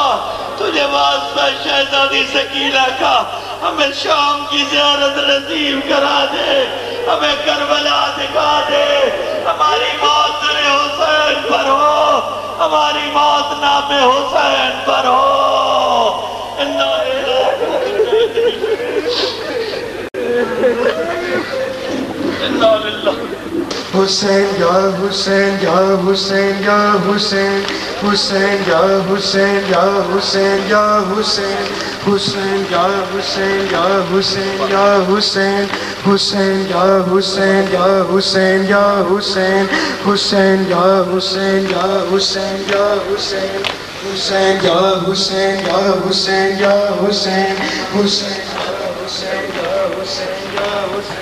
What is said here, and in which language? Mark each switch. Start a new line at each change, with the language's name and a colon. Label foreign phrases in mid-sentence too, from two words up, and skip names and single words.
Urdu: تجھے واسطہ شہزادی سکینہ کا ہمیں شام کی زیارت نصیب کرا دے، ہمیں کربلا دکھا دے. ہماری موت در حسین پر ہو، ہماری موت نام حسین پر ہو. حسین یا حسین یا حسین یا حسین، حسین یا حسین یا حسین یا حسین، حسین یا حسین یا حسین یا حسین، حسین یا حسین یا حسین یا حسین، حسین یا حسین یا حسین یا حسین، حسین یا حسین یا حسین یا حسین، حسین یا حسین یا حسین.